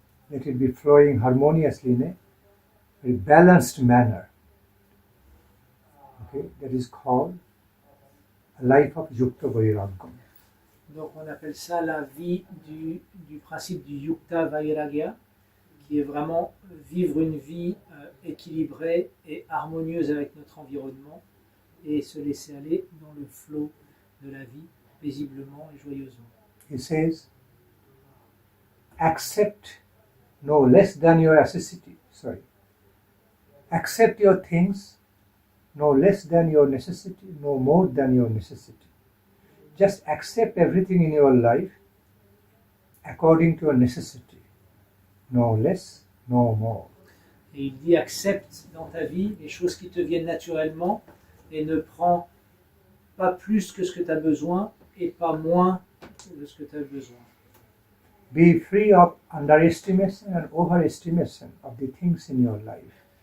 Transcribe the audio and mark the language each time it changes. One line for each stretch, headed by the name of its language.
English: Let it be flowing harmoniously in a very balanced manner. Okay, that is called a life of yukta vairagyam.
French: Donc on appelle ça la vie du principe du yukta vairagya, qui est vraiment vivre une vie équilibrée et harmonieuse avec notre environnement et se laisser aller dans le flot de la vie paisiblement et joyeusement.
English: He says, accept no less than your necessity. Accept your things no less than your necessity, no more than your necessity. Just accept everything in your life according to your necessity, no less, no more.
French: Et il dit accepte dans ta vie les choses qui te viennent naturellement et ne prends pas plus que ce que tu as besoin et pas moins de ce que tu as besoin.
English: Be free of underestimation and overestimation of the things in your life.